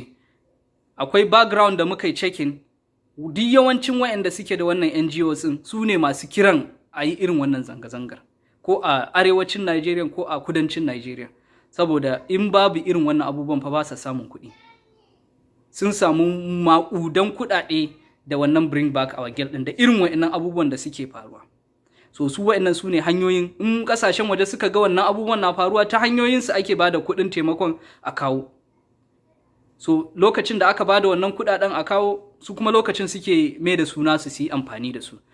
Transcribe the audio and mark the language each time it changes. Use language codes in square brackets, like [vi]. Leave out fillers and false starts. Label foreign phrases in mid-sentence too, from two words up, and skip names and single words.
[ha] Akwai background da muka yi checking, duk yawancin wayanda suke da wannan NGOs ɗin su ne masu kiran a yi irin wannan zanga-zangar, ko a arewacin Najeriya ko a kudancin Najeriya. Saboda in babu irin wannan abubuwan fa ba sa samun kuɗi. Sun samu maƙudan kuɗaɗe da wannan [en] bring back our girl [ha] ɗin da irin wayannan abubuwan da suke faruwa. So su wayannan su ne hanyoyin, in kasashen waje suka ga wannan abubuwan na faruwa, ta hanyoyinsu ake bada kuɗin taimakon a kawo. So lokacin da aka bada wannan kuɗaɗen a kawo, su kuma lokacin suke mai da suna su yi amfani da su.